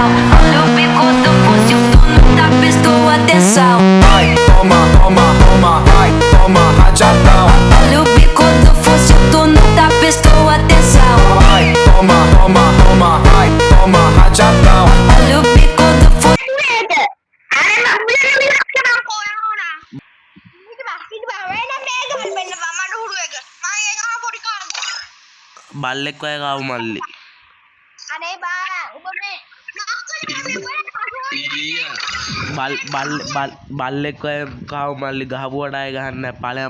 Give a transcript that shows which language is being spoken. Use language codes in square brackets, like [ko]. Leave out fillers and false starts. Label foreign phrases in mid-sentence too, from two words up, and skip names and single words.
[pt] Olha o bico do fuzil, tu nunca prestou atenção. Vai, toma, toma, toma, vai, toma rajadão. Olha o bico do fuzil, tu nunca prestou atenção. Vai, toma, toma, toma, vai, toma rajadão. Olha o bico do fuzil. [si] බල්ලෙක් වගේ ගාව මල්ලි. අනේ බා ඔබ මේ බල්ලෙක් වගේ ගාව මල්ලි ගහපුවට ආයෙ ගහන්න නැහැ.